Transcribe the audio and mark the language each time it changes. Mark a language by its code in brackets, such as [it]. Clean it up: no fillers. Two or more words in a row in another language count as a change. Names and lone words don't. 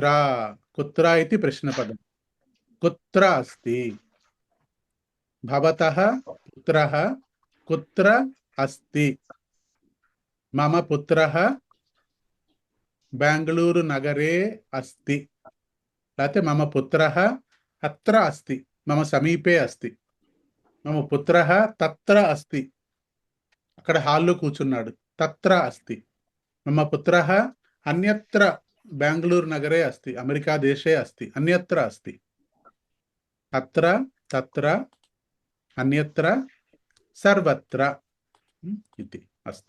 [sa] కుత్ర [te] ఇది ప్రశ్నపదం. [sa] కుత్ర అస్తి? భవతః పుత్రః కుత్ర అస్తి? మమ పుత్రః బెంగళూరు నగరే అస్తి. లేకపోతే మమ పుత్రః అత్ర అస్తి, మమ సమీపే అస్తి. మమ పుత్రః తత్ర అస్తి, [te] అక్కడ హాల్లో కూర్చున్నాడు. [sa] తత్ర అస్తి. మమ పుత్రః అన్యత్ర బెంగళూరు నగరే అస్తి, అమెరికా దేశే అస్తి. అన్యత్ర అస్తి. అత్ర, తత్ర, అన్యత్ర, సర్వత్ర ఇది అస్తు.